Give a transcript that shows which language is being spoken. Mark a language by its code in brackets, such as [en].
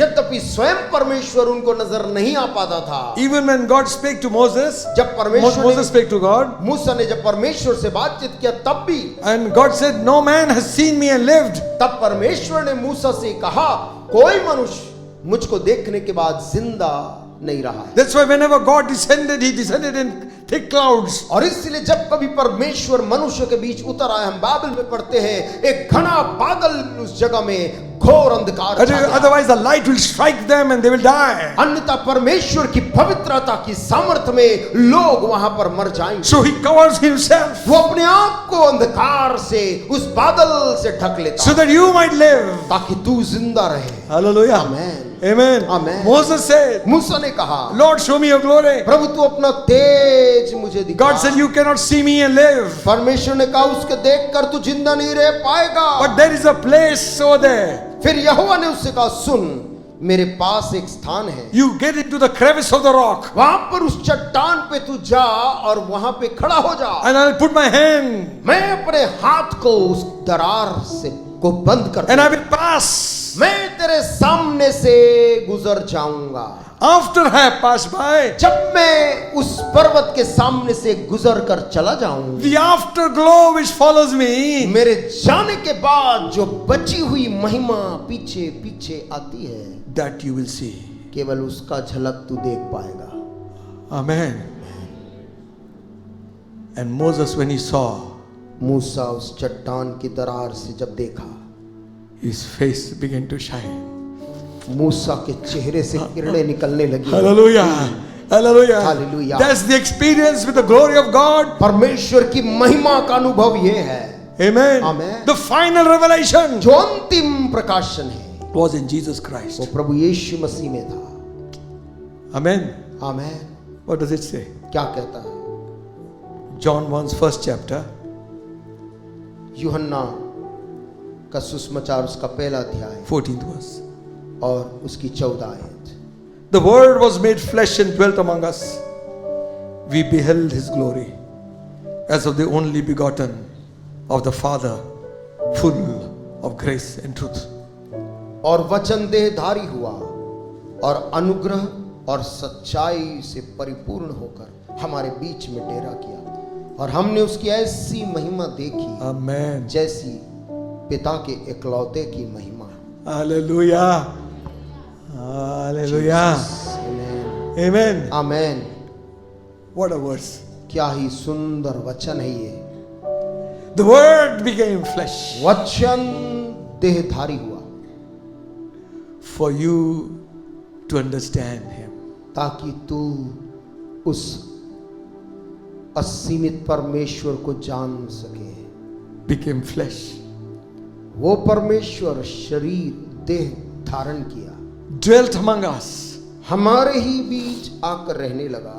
[hi] यद्यपि स्वयं परमेश्वर उनको नजर नहीं आ पाता था। [en] Even when God spake to Moses, [hi] जब परमेश्वर [en] Moses spake to God, [hi] मूसा ने जब परमेश्वर से बातचीत किया तब भी, [en] and God said, "No man has seen me and lived." [hi] तब परमेश्वर ने मूसा से कहा कोई मनुष्य मुझको देखने के बाद जिंदा नहीं रहा है। [en] That's why whenever God descended, he descended in thick clouds. [hi] और इसलिए जब कभी परमेश्वर मनुष्य के बीच उतर आए, हम बाइबल में पढ़ते हैं एक घना बादल उस जगह में घोर अंधकार छा गया। [en] Otherwise the light will strike them and they will die. [hi] अन्यथा परमेश्वर की पवित्रता की सामर्थ्य में लोग वहां पर मर जाएंगे। [en] So he covers himself [hi] वो अपने आप को अंधकार से, उस बादल से ढक लेता [en] so that you might live. [hi] ताकि तू जिंदा रहे। [en] Hallelujah. Amen. Amen. Amen. Moses said, [hi] मूसा ने कहा [en] "Lord, show me your glory." [hi] प्रभु तू अपना तेज मुझे दिखा। [en] God said, "You cannot see me and live." [hi] परमेश्वर ने कहा उसके देखकर तू जिंदा नहीं रह पाएगा। [en] But there is a place over there. [hi] फिर यहोवा ने उससे कहा सुन, मेरे पास एक स्थान है, [en] You get into the crevice of the rock, [hi] वहां पर उस चट्टान पे तू जा और वहां पे खड़ा हो जा। [en] and I'll put my hand [hi] मैं अपने हाथ को उस दरार से को बंद कर [en] and I [hi] दूंगा। [en] will pass. [hi] मैं तेरे सामने से गुजर जाऊंगा। [en] After I have passed by, [hi] जब मैं उस पर्वत के सामने से गुजर कर चला जाऊंगा, [en] the afterglow which follows me, [hi] मेरे जाने के बाद जो बची हुई महिमा पीछे पीछे आती है, [en] that you will see. [hi] केवल उसका झलक तू देख पाएगा। [en] Amen. And Moses, when he saw, [hi] मूसा उस चट्टान की दरार से जब देखा, [en] his face began to shine. [hi] मूसा के चेहरे से किरणें निकलने लगी। [en] Hallelujah. Hallelujah. Hallelujah. That's the experience with the glory of God. [hi] परमेश्वर की महिमा का अनुभव ये है। [en] Amen. Amen. The final revelation [hi] जो अंतिम प्रकाशन है [en] was in Jesus [hi] वो [en] Christ. [hi] प्रभु यीशु मसीह में था। [en] Amen. [hi] Amen. [en] What does it say? [hi] क्या कहता है? [en] John 1's first chapter, [hi] यूहन्ना का सुसमाचार उसका पहला अध्याय [en] 14th verse. [hi] और उसकी 14 आयत। [en] The word was made flesh and dwelt among us. We beheld his glory as of the only begotten of the Father, full of grace and truth. [hi] और वचन देहधारी हुआ और अनुग्रह और सच्चाई से परिपूर्ण होकर हमारे बीच में डेरा किया और हमने उसकी ऐसी महिमा देखी [en] Amen. [hi] जैसी पिता के इकलौते की महिमा। [en] Hallelujah. Hallelujah. [hi] Amen. [en] Amen. [hi] Amen. [en] What a verse. [hi] क्या ही सुंदर वचन है ये। [en] The word became flesh [hi] वचन देहधारी हुआ [en] for you to understand him. [hi] ताकि तू उस असीमित परमेश्वर को जान सके। [en] Became flesh. [hi] वो परमेश्वर शरीर देह धारण किया, [en] Dwelt among us. [hi] हमारे ही बीच आकर रहने लगा